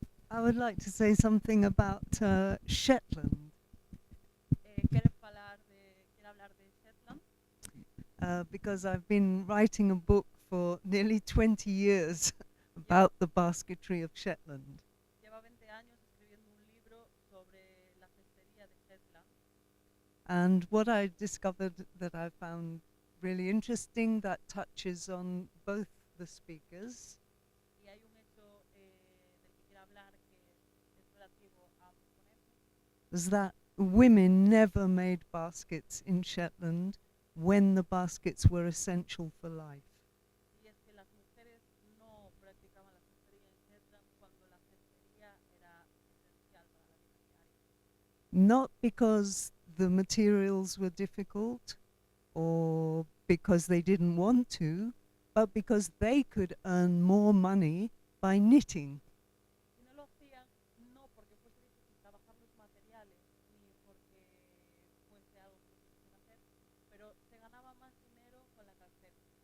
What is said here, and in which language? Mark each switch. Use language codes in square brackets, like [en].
[en] I would like to say something about Shetland. [es] ¿Quieres hablar de Shetland? [en] Because I've been writing a book for nearly 20 years about the basketry of Shetland. [es] Lleva 20 años escribiendo un libro sobre la cestería de Shetland. [en] And what I discovered that I found really interesting that touches on both the speakers [es] Y hay un hecho del que quiero hablar que es relativo a ambos ponentes. [en] was that women never made baskets in Shetland when the baskets were essential for life. [es] Y es que las mujeres no practicaban la cestería en Shetland cuando la cestería era esencial para la vida diaria. [en] Not because the materials were difficult or because they didn't want to, but because they could earn more money by knitting. [es] Y no lo hacían no porque fuese difícil trabajar los materiales ni porque fuese algo que no quisiesen hacer, pero se ganaba más dinero con la calceta.